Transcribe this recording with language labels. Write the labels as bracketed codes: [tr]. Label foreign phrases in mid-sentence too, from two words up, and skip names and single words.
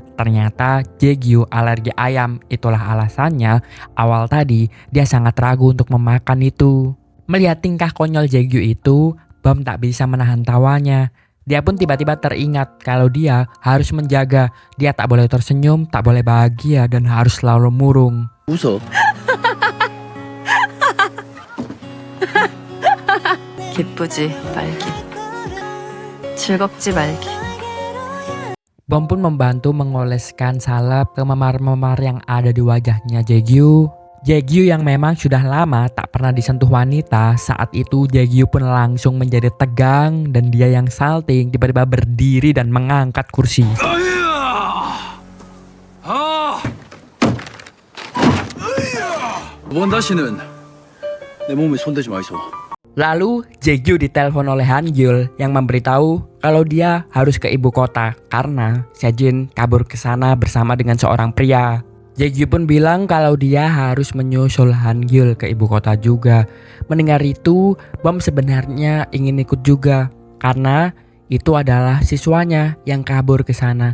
[id] Ternyata Jae-gyu alergi ayam, itulah alasannya awal tadi dia sangat ragu untuk memakan itu. Melihat tingkah konyol Jae-gyu itu, Bom tak bisa menahan tawanya. Dia pun tiba-tiba teringat kalau dia harus menjaga. Dia tak boleh tersenyum, tak boleh bahagia dan harus selalu murung. [ko] 웃어. 기쁘지 말기. 즐겁지 말기. [id] Bom pun membantu mengoleskan salep ke memar-memar yang ada di wajahnya Jae-gyu. Jae-gyu yang memang sudah lama tak pernah disentuh wanita, saat itu Jae-gyu pun langsung menjadi tegang dan dia yang salting tiba-tiba berdiri dan mengangkat kursi. [ko] 이번 다시는 내 몸에 손대지 마이소. [id] Lalu Jaegyu ditelepon oleh Han-gyul yang memberitahu kalau dia harus ke ibu kota karena Sejin kabur ke sana bersama dengan seorang pria. Jaegyu pun bilang kalau dia harus menyusul Han-gyul ke ibu kota juga. Mendengar itu, Bom sebenarnya ingin ikut juga karena itu adalah siswanya yang kabur ke sana.